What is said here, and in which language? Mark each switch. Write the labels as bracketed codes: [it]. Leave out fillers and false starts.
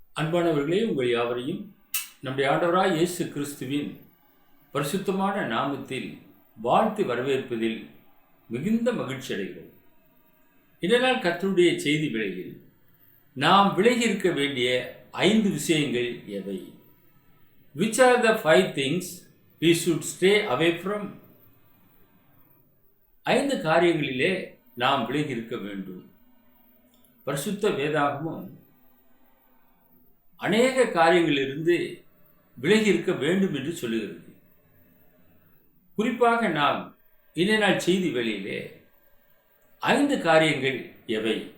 [ta] அன்பானவர்களே, உங்கள் யாவரையும் நம்முடைய ஆண்டவராய் இயேசு கிறிஸ்துவின் பரிசுத்தமான நாமத்தில் வாழ்த்து வரவேற்பதில் மிகுந்த மகிழ்ச்சி அடைகிறோம். இதனால் கர்த்தருடைய செய்தி விலையில் நாம் விலகி இருக்க வேண்டிய 5 விஷயங்கள் எவை? [en] Which are the 5 things we should stay away from? [ta] 5 காரியங்களிலே நாம் விலகி இருக்க வேண்டும். பரிசுத்த வேதாகமும் அநேக காரியங்களிலிருந்து விலகி இருக்க வேண்டும் என்று சொல்லுகிறது. குறிப்பாக நாம் இந்த நாள் செய்தி வேளையிலே 5 காரியங்கள் எவை?